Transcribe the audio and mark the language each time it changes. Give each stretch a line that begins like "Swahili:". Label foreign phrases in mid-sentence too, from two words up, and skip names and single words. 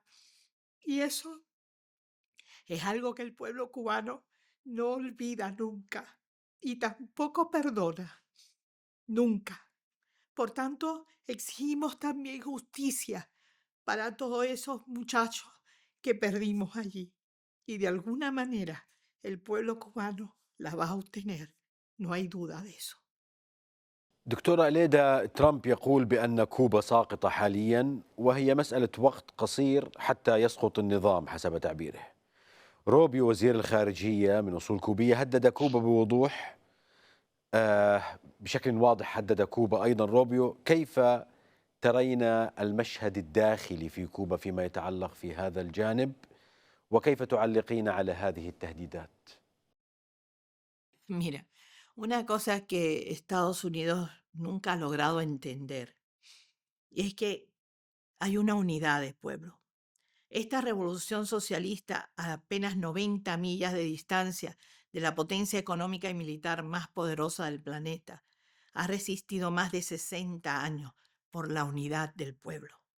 Spanish: Y eso es algo que el pueblo cubano no olvida nunca y tampoco perdona, nunca. Por tanto, exigimos también justicia para todos esos muchachos que perdimos allí. Y de alguna manera el pueblo cubano la va a obtener, no hay duda de eso.
Arabic: دكتورة إليدا، ترامب يقول بأن كوبا ساقطة حاليا وهي مسألة وقت قصير حتى يسقط النظام حسب تعبيره. روبيو وزير الخارجية من أصول كوبية هدد كوبا بوضوح، بشكل واضح هدد كوبا أيضا روبيو. كيف ترين المشهد الداخلي في كوبا فيما يتعلق في هذا الجانب، وكيف تعلقين على هذه التهديدات؟
Spanish: Mira, una cosa que Estados Unidos nunca ha logrado entender es que hay una unidad de pueblo. Esta revolución socialista, a apenas 90 millas de distancia de la potencia económica y militar más poderosa del planeta, ha resistido más de 60 años por la unidad del pueblo.